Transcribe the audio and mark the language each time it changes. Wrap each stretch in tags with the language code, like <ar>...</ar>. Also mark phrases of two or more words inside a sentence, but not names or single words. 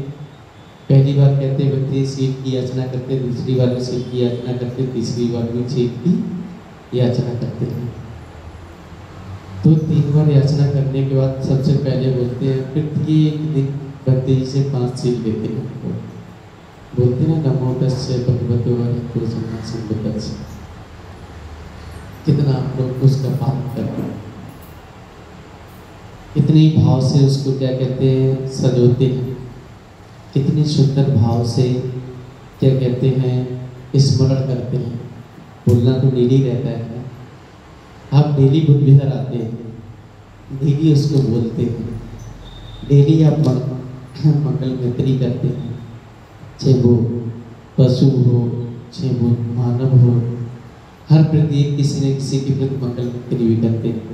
<hi>पहली बार कहते हैं भक्ति सीख की याचना करते हैं, दूसरी बार भी सीख की याचना करते हैं, तीसरी बार भी सीख की याचना करते हैं। तो 3 बार याचना करने के बाद सबसे पहले बोलते हैं प्रत्येक दिन भक्ति जी से 5 सीख लेते हैं। बोलते हैं</hi> <pi>नमो तस्से भगवतो अरहतो सम्मा सम्बुद्धस्स।</pi> <hi>कितना आप लोग उसका पालन करते हैं, कितने भाव से उसको क्या कहते हैं सजोते हैं, कितने सुंदर भाव से क्या कहते हैं स्मरण करते हैं। बोलना तो डेली रहता है, आप डेली बुद्ध विहार आते हैं, डेली उसको बोलते हैं, डेली आप मंगल मित्री करते हैं, चाहे वो पशु हो चाहे वो मानव हो, हर प्रत्येक किसी न किसी के प्रति मंगल मित्री भी करते हैं।</hi>